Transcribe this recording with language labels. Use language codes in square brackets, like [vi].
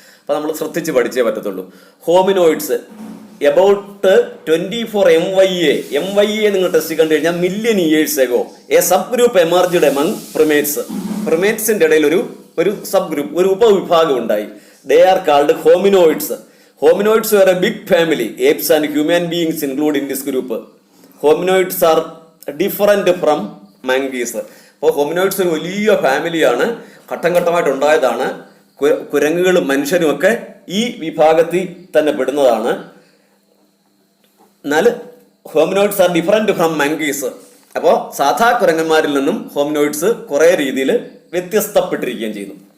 [ml] അപ്പോൾ നമ്മൾ ശ്രദ്ധിച്ച് പഠിച്ചേ പറ്റത്തുള്ളൂ. [en] hominoids about 24 MYA [ml] നിങ്ങൾ ടെസ്റ്റ് കണ്ടു കഴിഞ്ഞാൽ [en] Million years ago a sub group emerged among primates. [ml] പ്രിമേറ്റ്സിന്റെ ഇടയിൽ ഒരു സബ് ഗ്രൂപ്പ്, ഒരു ഉപവിഭാഗം ഉണ്ടായി. [en] They are called hominoids. Hominoids were a big family. Apes and human beings included in this group. Hominoids are different from monkeys. [ml] അപ്പോൾ hominoids ഒരു വലിയ ഫാമിലിയാണ്, ഘട്ടം ഘട്ടമായിട്ട് ഉണ്ടായതാണ്. കുരങ്ങുകളും മനുഷ്യരും ഒക്കെ ഈ വിഭാഗത്തിൽ തന്നെ പെടുന്നതാണ്. എന്നാൽ [en] Hominoids are different from monkeys. [ml] അപ്പോൾ സാധാ കുരങ്ങന്മാരിൽ നിന്നും ഹോമിനോയിഡ്സ് കുറേ രീതിയിൽ വ്യത്യസ്തപ്പെട്ടിരിക്കുകയും ചെയ്യുന്നു.